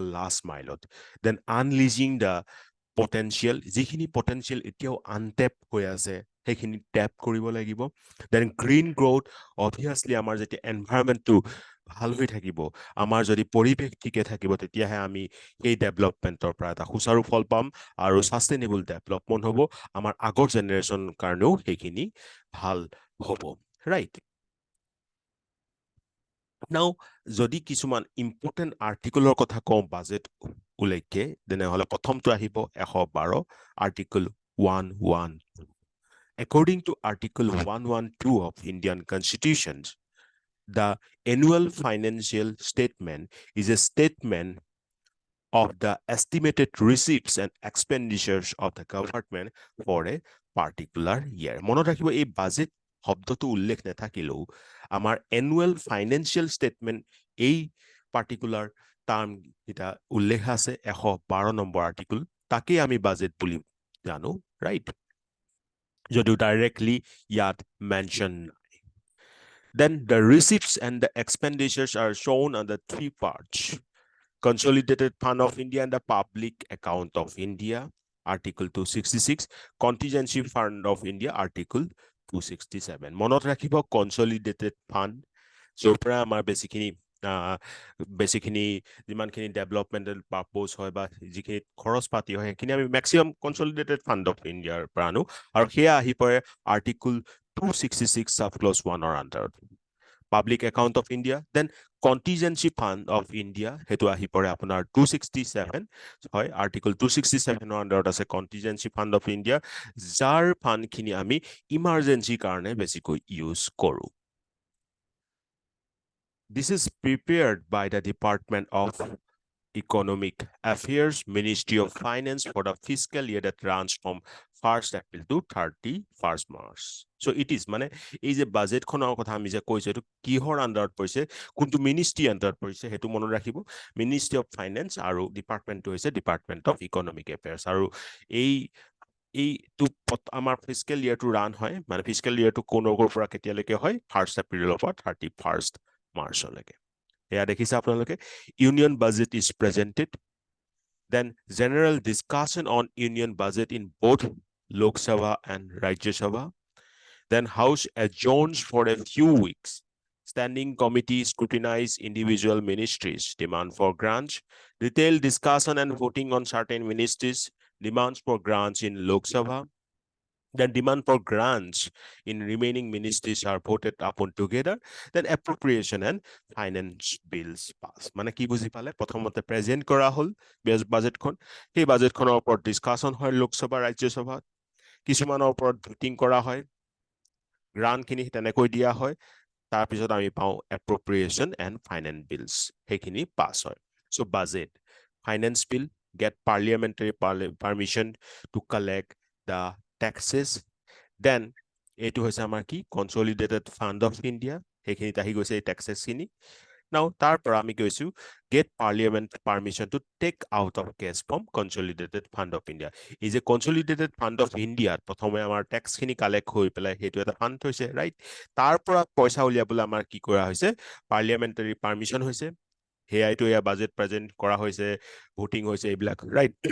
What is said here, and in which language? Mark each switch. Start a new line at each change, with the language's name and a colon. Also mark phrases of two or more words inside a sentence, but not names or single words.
Assamese: লাষ্ট মাইলত
English: then unleashing the potential
Assamese: যিখিনি পটেনচিয়েল এতিয়াও আনটেপ হৈ আছে সেইখিনি টেপ কৰিব লাগিব
English: then green growth obviously
Assamese: আমাৰ যেতিয়া এনভাইৰনমেণ্টটো ভাল হৈ থাকিব আমাৰ যদি পৰিৱেশ ঠিকে থাকিব তেতিয়াহে আমি সেই ডেভেলপমেণ্টৰ পৰা এটা সুচাৰু ফল পাম আৰু
English: sustainable development
Assamese: হ'ব আমাৰ আগৰ জেনেৰেশ্যন কাৰণেও সেইখিনি ভাল হ'ব ৰাইট নাও যদি কিছুমান ইম্পৰ্টেণ্ট আৰ্টিকলৰ কথা কওঁ বাজেট উল্লেখে তেনেহ'লে প্ৰথমটো আহিব 112 আৰ্টিকল 112
English: According to Article 112 of Indian Constitution, the annual financial statement is a statement of the estimated receipts and expenditures of the government for a particular year.
Assamese: মনত ৰাখিব এই বাজেট শব্দটো উল্লেখ নাথাকিলেও আমাৰ
English: annual financial statement
Assamese: এই
English: particular term
Assamese: এটা উল্লেখ আছে 112 নম্বৰ আৰ্টিকল তাকেই আমি বাজেট বুলি জানো ৰাইট যদিও ডাইৰেক্টলি ইয়াত মেনশ্যন
English: Then the receipts and the expenditures are shown on the three parts. Consolidated Fund of India and the Public Account of India, Article 266. Contingency Fund of India, Article 267.
Assamese: মনত ৰাখিব
English: Consolidated Fund,
Assamese: য'ৰ পৰা আমাৰ বেছিখিনি যিমানখিনি
English: developmental purpose
Assamese: হয় বা যিখিনি খৰচ পাতি হয় সেইখিনি আমি মেক্সিমাম
English: Consolidated Fund of India's
Assamese: পৰা আনো আৰু সেয়া আহি পৰে আৰ্টিকল 266
English: sub clause
Assamese: 1 আণ্ডাৰত
English: Public Account of India then Contingency Fund of India
Assamese: সেইটো আহি পৰে আপোনাৰ 267 হয় আৰ্টিকল 267 আণ্ডাৰত আছে
English: Contingency Fund of India
Assamese: যাৰ ফাণ্ডখিনি আমি ইমাৰ্জেঞ্চিৰ কাৰণে বেছিকৈ ইউজ কৰোঁ
English: This is prepared by the Department of Economic Affairs, Ministry of Finance for the fiscal year that runs from 1st April to 31st March. So it is,
Assamese: মানে এই যে বাজেটখনৰ কথা আমি যে কৈছো এইটো কিহৰ আণ্ডাৰত পৰিছে কোনটো মিনিষ্ট্ৰি আণ্ডাৰত পৰিছে সেইটো মনত ৰাখিব
English: Ministry of Finance
Assamese: আৰু ডিপাৰ্টমেণ্টটো হৈছে
English: Department of Economic Affairs
Assamese: আৰু এইটো আমাৰ ফিস্কেল ইয়াৰটো ৰান হয় মানে ফিস্কেল ইয়াৰটো কোনৰ পৰা কেতিয়ালৈকে হয় 1st এপ্ৰিলৰ পৰা 31st মাৰ্চলৈকে এয়া দেখিছে আপোনালোকে
English: Union Budget is presented then general discussion on union budget in both Lok Sabha and Rajya Sabha then House adjourns for a few weeks standing committee scrutinize individual ministries demand for grants detailed discussion and voting on certain ministries demands for grants in Lok Sabha then demand for grants in remaining ministries are voted upon together then appropriation and finance bills pass
Assamese: মানে কি বুজি পালে প্ৰথমতে প্ৰেজেন্ট কৰা হল বাজেটখন সেই বাজেটখনৰ ওপৰত ডিসকাশন হয় লোকসভা ৰাজ্যসভা কিছুমানৰ ওপৰত ভোটিং কৰা হয় গ্ৰান্টখিনি তেনেকৈ দিয়া হয় তাৰ পিছত আমি পাওঁ
English: appropriation and finance bills
Assamese: সেইখিনি পাস হয়
English: so budget finance bill get parliamentary permission to collect the taxes then
Assamese: এইটো হৈছে আমাৰ কি
English: Consolidated Fund of India
Assamese: সেইখিনিত আহি গৈছে এই taxes খিনি now তাৰ পৰা আমি কৈছো
English: get parliament permission to take out of cash from consolidated fund of India
Assamese: এই যে
English: consolidated fund of India
Assamese: প্ৰথমে আমাৰ tax খিনি কালেক্ট হৈ পেলাই সেইটো এটা ফাণ্ড হৈছে ৰাইট তাৰ পৰা পইচা উলিয়াবলৈ আমাৰ কি কৰা হৈছে
English: parliamentary permission
Assamese: হৈছে হেয়াইটো এয়া বাজেট প্ৰেজেন্ট কৰা হৈছে ভোটিং হৈছে এইবিলাক ৰাইট